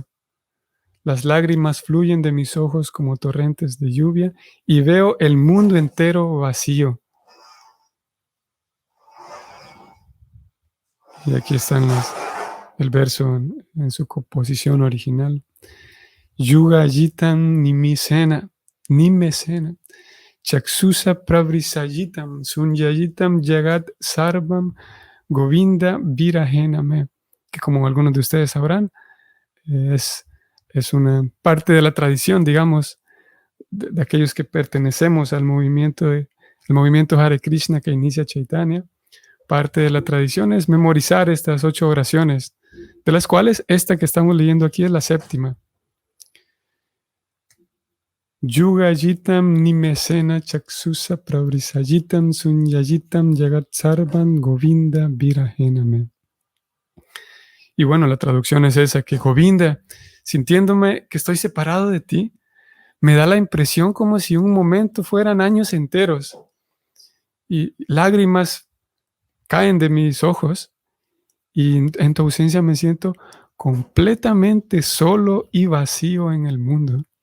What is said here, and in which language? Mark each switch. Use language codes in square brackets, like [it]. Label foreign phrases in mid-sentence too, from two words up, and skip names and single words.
[es] Las lágrimas fluyen de mis ojos como torrentes de lluvia y veo el mundo entero vacío. Y aquí están el verso en su composición original. [sa] Yuga yitam nimesena, chaksusa pravrisayitam, sunyayitam jagat sarvam govinda virahename. [es] Que como algunos de ustedes sabrán, es una parte de la tradición, digamos, de aquellos que pertenecemos al movimiento, el movimiento Hare Krishna que inicia Chaitanya. Parte de la tradición es memorizar estas 8 oraciones, de las cuales esta que estamos leyendo aquí es la séptima. [sa] Yuga yitam nimesena chaksusa pravrisayitam sunyayitam jagat sarvam govinda virahename. [es] Y bueno, la traducción es esa, que Govinda, sintiéndome que estoy separado de ti, me da la impresión como si un momento fueran años enteros y lágrimas caen de mis ojos y en tu ausencia me siento completamente solo y vacío en el mundo.